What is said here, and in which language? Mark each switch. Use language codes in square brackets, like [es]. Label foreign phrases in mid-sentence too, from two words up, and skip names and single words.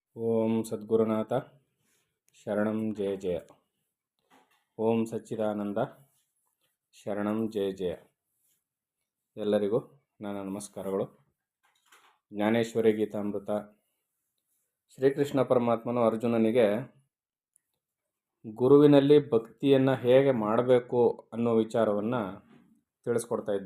[sa] ಓಂ ಸದ್ಗುರುನಾಥ ಶರಣಂ ಜಯ ಜಯ. ಓಂ ಸಚ್ಚಿದಾನಂದ ಶರಣಂ ಜಯ ಜಯ. [kn] ಎಲ್ಲರಿಗೂ ನನ್ನ ನಮಸ್ಕಾರಗಳು. ಜ್ಞಾನೇಶ್ವರಿ ಗೀತಾಮೃತ. ಶ್ರೀಕೃಷ್ಣ ಪರಮಾತ್ಮನು ಅರ್ಜುನನಿಗೆ ಗುರುವಿನಲ್ಲಿ ಭಕ್ತಿಯನ್ನು ಹೇಗೆ ಮಾಡಬೇಕು ಅನ್ನೋ ವಿಚಾರವನ್ನು ತಿಳಿಸ್ಕೊಡ್ತಾ ಇದ್ದ.